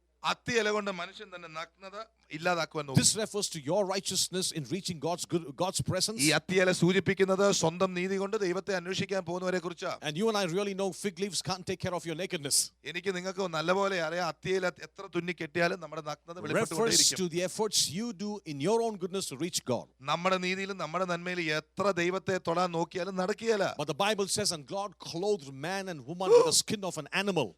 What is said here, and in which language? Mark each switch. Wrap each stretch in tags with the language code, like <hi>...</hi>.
<ml>അത്തി ഇല കൊണ്ട് മനുഷ്യൻ തന്നെ നഗ്നത ഇല്ലാതാക്കുവാൻ നോക്കി.</ml> <en>This refers to your righteousness in reaching God's presence.</en> <ml>ഈ അത്തി ഇല സൂചിപ്പിക്കുന്നത് സ്വന്തം നീതി കൊണ്ട് ദൈവത്തെ അന്വേഷിക്കാൻ പോകുന്നവരെ കുറിച്ചാ.</ml> <en>And you and I really know fig leaves can't take care of your nakedness.</en> <ml>എനിക്ക് നിങ്ങൾക്ക് നല്ലപോലെ അറിയാം, അത്തിയില എത്ര തുന്നി കെട്ടിയാലും നമ്മുടെ നഗ്നത വെളിപ്പെട്ടുകൊണ്ടേയിരിക്കും.</ml> <en>Refers to the efforts you do in your own goodness to reach God.</en> <ml>നമ്മുടെ നീതിയിലും നമ്മുടെ നന്മയിലും എത്ര ദൈവത്തെ തൊടാൻ നോക്കിയാലും നടക്കുകയില്ല.</ml> <en>But the Bible says, and God clothed man and woman with the skin of an animal.</en>